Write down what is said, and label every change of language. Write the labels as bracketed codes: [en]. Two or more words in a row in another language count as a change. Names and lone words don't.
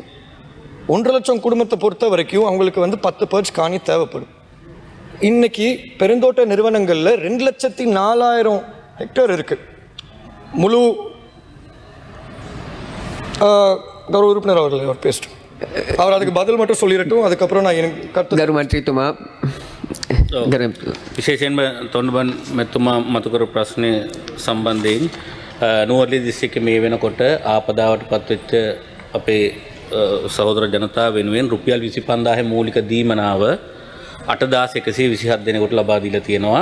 [ta] 1.5 லட்சம் குடும்பத்தை பொறுத்த வரைக்கும் அவங்களுக்கு வந்து 10 பர்ச் காணி தேவைப்படும். இன்னைக்கு பெருந்தோட்ட நிறுவனங்களில் 2,04,000 ஹெக்டேர் இருக்குது. முழு கௌரவ உறுப்பினர் அவர் பேசிட்டு அவர் அதுக்கு பதில் மட்டும் சொல்லிடட்டும், அதுக்கப்புறம் நான் எனக்கு [si] කරුමන්ත්‍රීතුමා විශේෂයෙන්ම තොන්බන් මෙතුමා මතුකරු ප්‍රශ්නය සම්බන්ධයෙන් නුවරඑළිය දිස්ත්‍රික්කයේ මේ වෙනකොට ආපදාවට පත්වෙච්ච අපේ සහෝදර ජනතාව වෙනුවෙන් රුපියල් 25,000 මූලික දීමනාව 8,127 දෙනෙකුට ලබා දීලා තියෙනවා.